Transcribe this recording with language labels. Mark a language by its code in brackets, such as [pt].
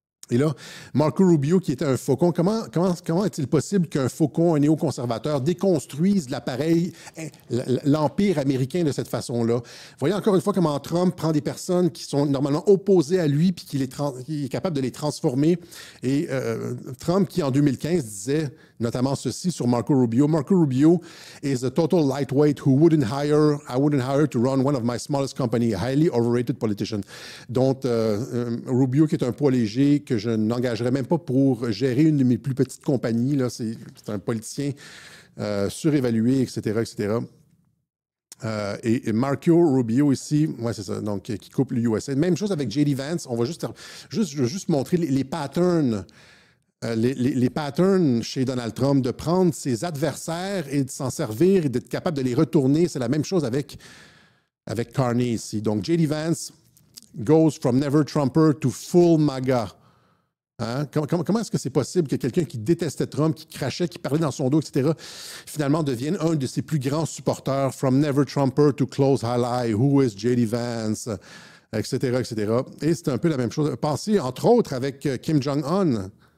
[fr] Et là, Marco Rubio, qui était un faucon, comment est-il possible qu'un faucon, un néoconservateur, déconstruise l'appareil, l'empire américain de cette façon-là? Voyez encore une fois comment Trump prend des personnes qui sont normalement opposées à lui puis qu'il est capable de les transformer. Et Trump, qui en 2015 disait notamment ceci sur Marco Rubio. [en] Marco Rubio is a total lightweight who I wouldn't hire to run one of my smallest company, a highly overrated politician. [fr] Donc, Rubio, qui est un poids léger, que je n'engagerais même pas pour gérer une de mes plus petites compagnies. Là, c'est un politicien surévalué, etc., etc. Et Marco Rubio ici, ouais, c'est ça, donc qui coupe le USA. Même chose avec J.D. Vance. On va juste montrer les patterns. Les patterns chez Donald Trump, de prendre ses adversaires et de s'en servir et d'être capable de les retourner. C'est la même chose avec Carney ici. Donc, J.D. [en] Vance goes from never Trumper to full MAGA. [fr] Hein? Comment est-ce que c'est possible que quelqu'un qui détestait Trump, qui crachait, qui parlait dans son dos, etc., finalement devienne un de ses plus grands supporters? [en] From never Trumper to close ally. Who is J.D. Vance? [fr] etc., etc. Et c'est un peu la même chose. Pensez, entre autres, avec Kim Jong-un.